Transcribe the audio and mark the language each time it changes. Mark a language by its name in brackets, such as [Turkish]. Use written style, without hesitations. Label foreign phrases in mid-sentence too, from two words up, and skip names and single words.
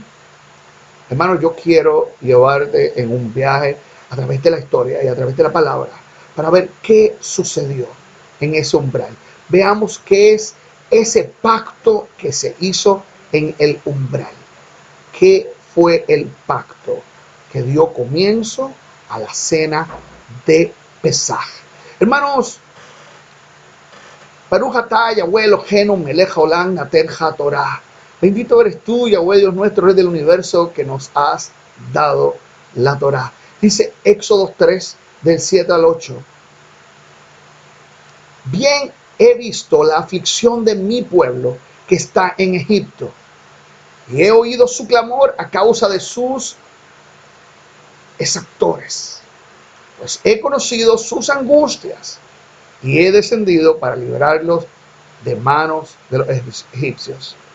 [Spanish] Hermano, yo quiero llevarte en un viaje a través de la historia y a través de la palabra para ver qué sucedió en ese umbral. Veamos qué es ese pacto que se hizo en el umbral. ¿Qué fue el pacto que dio comienzo a la cena de Pesaj? Hermanos, [Hebrew] ברוך אתה יהוה אלהינו מלך העולם נתן התורה. [Spanish] Bendito eres tú, Yahweh Dios nuestro, Rey del universo, que nos has dado la Torah. Dice Éxodo 3, del 7 al 8. Bien he visto la aflicción de mi pueblo que está en Egipto, y he oído su clamor a causa de sus exactores, pues he conocido sus angustias y he descendido para librarlos de manos de los egipcios.